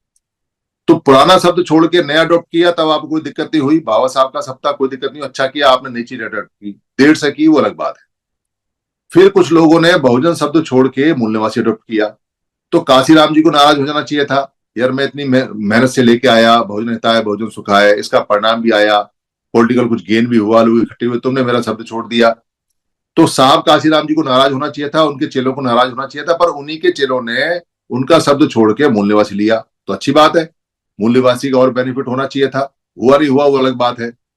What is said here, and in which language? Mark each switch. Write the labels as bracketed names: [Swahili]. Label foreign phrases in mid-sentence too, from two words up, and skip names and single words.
[Hindi] तो पुराना शब्द छोड़ के नया अडॉप्ट किया, तब आपको कोई दिक्कत नहीं हुई। बाबा साहब का सप्ताह कोई दिक्कत नहीं, अच्छा किया आपने, नई चीज अडॉप्ट की, देर से की वो अलग बात है। फिर कुछ लोगों ने बहुजन शब्द छोड़ के मूल निवासी अडॉप्ट किया। तो काशीराम जी को नाराज हो जाना चाहिए था, यार मैं इतनी मेहनत से लेके आया, [Sanskrit] बहुजन हिताय बहुजन सुखाय, [Hindi] इसका परिणाम भी आया, पॉलिटिकल कुछ गेन भी हुआ, लोग इकट्ठे हुए, तुमने मेरा शब्द छोड़ दिया। तो साहब काशीराम जी को नाराज होना चाहिए था, उनके चेलों को नाराज होना चाहिए था, पर उन्हीं के चेलों ने उनका शब्द छोड़ के मूल निवासी लिया, तो अच्छी बात है। मूल निवासी का और बेनिफिट होना चाहिए था, हुआ नहीं हुआ वो अलग बात है।